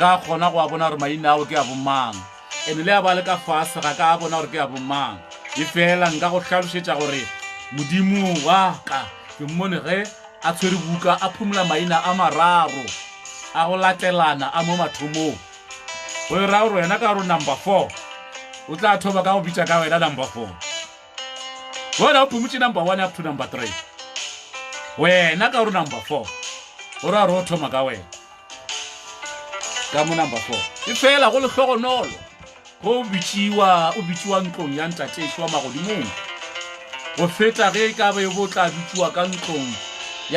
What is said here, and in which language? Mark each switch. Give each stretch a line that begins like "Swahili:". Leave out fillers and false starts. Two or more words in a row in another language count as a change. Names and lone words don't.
Northern Sotho: ka kgona go a bona gore maina ao ke a bomang ene le a ba le ka fase ga ka a bona gore ke a bomang e fela nka go hlalošetša gore modimo wa ka ke mmone ge a tshwere buka a phumula maina a mararo a go latelana a mo mathomong go e ra gore wena ka gore number 4 o tla thoba ka go bitša ka wena number 4 bona o phumutše number 1
English: up to
Northern Sotho: number 3 wena ka gore number 4 o ra re o thoma ka wena ka mo number 4 e fela go le hlogonolo go bitšiwa ntlong ya ntatešo wa magodimong go feta ge ka be bo tla bitšiwa ka ntlong ya